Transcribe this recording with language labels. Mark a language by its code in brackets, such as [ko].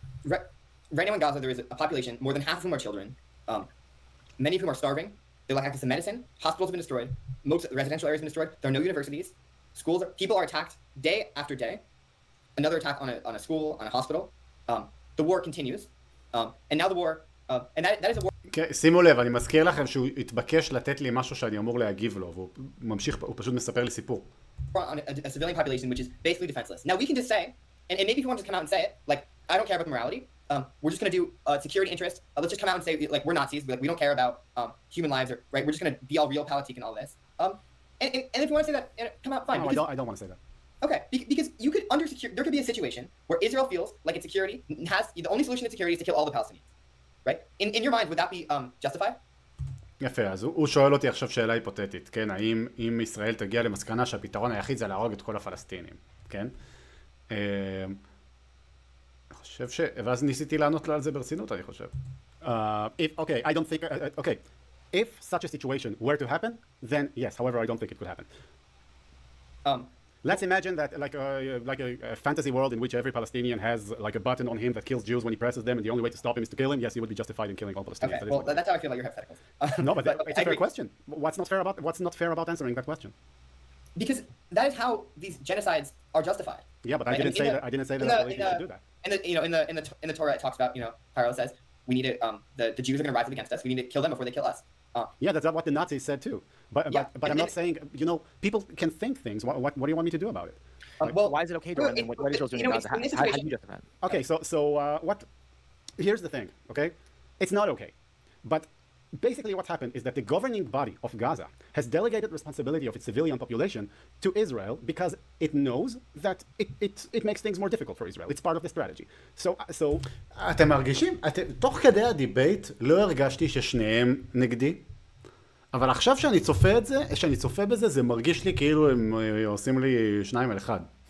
[en] Right now in Gaza, there is a population, more than half of whom are children, many of whom are starving. They lack access to medicine. Hospitals have been destroyed. Most residential areas have been destroyed. There are no universities. People are attacked day after day. Another attack on a school, on a hospital. The war continues. And now the war, and that is a war... [he] שימו לב, אני מזכיר לכם שהוא התבקש לתת לי משהו שאני אמור להגיב לו, והוא ממשיך, הוא פשוט מספר לי סיפור. [en] On a civilian population which is basically defenseless. Now we can just say, and maybe if you want to just come out and say it, like, I don't care about the morality. We're just going to do security interest. Let's just come out and say, like, we're Nazis. We don't care about human lives, or right. We're just going to be all realpolitik and all this. And if you want to say that, come out, fine. No, because, I don't want to say that. Okay, because you could there could be a situation where Israel feels like its security has the only solution to security is to kill all the Palestinians, right? In your mind, would that be justified? [he] יפה, אז הוא שואל אותי עכשיו שאלה היפותטית, כן? האם אם ישראל תגיע למסקנה שהפתרון היחיד זה להרוג את כל הפלסטינים, כן? אני חושב ואז ניסיתי לענות לו על זה ברצינות, אני חושב. [en] Okay, I don't think... okay, if such a situation were to happen, then yes. However, I don't think it could happen. Let's imagine that like a fantasy world in which every Palestinian has like a button on him that kills Jews when he presses them, and the only way to stop him is to kill him. Yes, he would be justified in killing all Palestinians. Okay, well, that's how I feel about your hypotheticals. No, but it's a fair question. What's not fair about answering that question? Because that is how these genocides are justified. Yeah, but I didn't say that. I didn't say that we should do that. And in the Torah it talks about, Pharaoh says we need to the Jews are going to rise up against us. We need to kill them before they kill us. Yeah, that's what the Nazis said too. But I'm not saying, people can think things. What do you want me to do about it? Well, why is it okay to run? What Israel's doing in Gaza? How do you justify it? Okay, so what? Here's the thing. Okay, it's not okay, but basically what happened is that the governing body of Gaza has delegated responsibility of its civilian population to Israel because it knows that it makes things more difficult for Israel. It's part of the strategy. So [he] אתם מרגישים? תוך כדי הדיבייט לא הרגשתי ששניהם נגדי, אבל עכשיו שאני צופה בזה, זה מרגיש לי כאילו הם עושים לי 2 על 1.